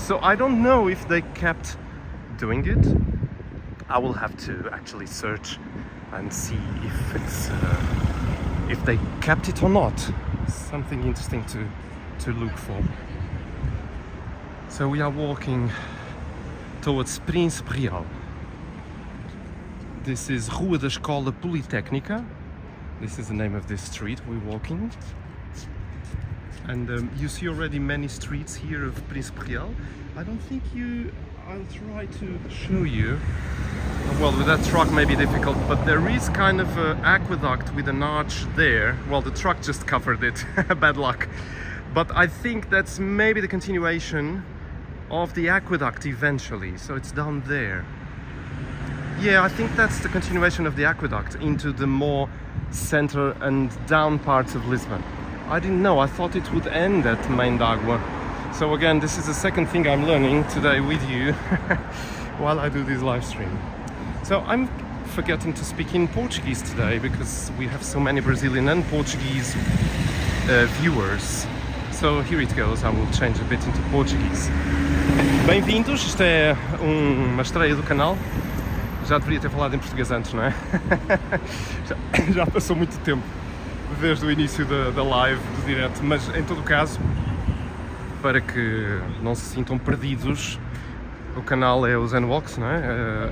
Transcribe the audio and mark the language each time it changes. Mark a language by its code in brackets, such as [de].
[en] So I don't know if they kept doing it. I will have to actually search and see if it's if they kept it or not. Something interesting to look for. So we are walking towards Príncipe Real. This is Rua da Escola Politécnica. This is the name of this street we're walking. And you see already many streets here of Príncipe Real. I don't think I'll try to show you. Well, with that truck may be difficult, but there is kind of an aqueduct with an arch there. Well, the truck just covered it, bad luck. But I think that's maybe the continuation of the aqueduct eventually, so it's down there. Yeah, I think that's the continuation of the aqueduct into the more center and down parts of Lisbon. I didn't know, I thought it would end at Main d'Água. So again, this is the second thing I'm learning today with you while I do this live stream. So I'm forgetting to speak in Portuguese today because we have so many Brazilian and Portuguese viewers. So here it goes, I will change a bit into Portuguese. [pt] Bem-vindos, isto é uma estreia do canal. Já deveria ter falado em português antes, não é? já passou muito tempo desde o início da live, do direto, mas em todo o caso, para que não se sintam perdidos, o canal é o Zenwalks, não é?